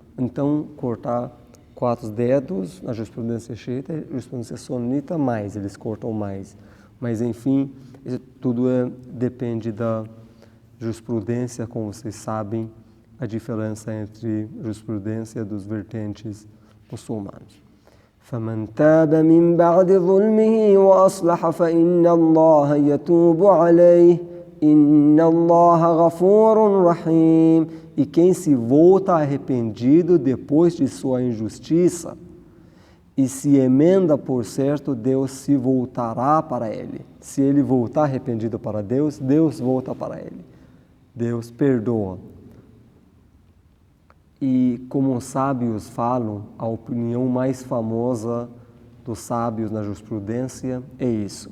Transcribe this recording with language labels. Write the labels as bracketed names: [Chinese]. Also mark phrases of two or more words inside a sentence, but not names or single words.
[Portuguese] Então, cortar 4 dedos na jurisprudência xiita, na jurisprudência sunita, mais, eles cortam mais. Mas, enfim, isso tudo depende da jurisprudência, como vocês sabem, a diferença entre jurisprudência dos vertentes muçulmanos. [Arabic] فمن تاب من بعد ظلمه وأصلح فإن الله يتوب عليه إن الله غفور رحيم. [Portuguese] E quem se volta arrependido depois de sua injustiça e se emenda, por certo, Deus se voltará para ele. Se ele voltar arrependido para Deus, Deus volta para ele. Deus perdoa. E como os sábios falam, a opinião mais famosa dos sábios na jurisprudência é isso.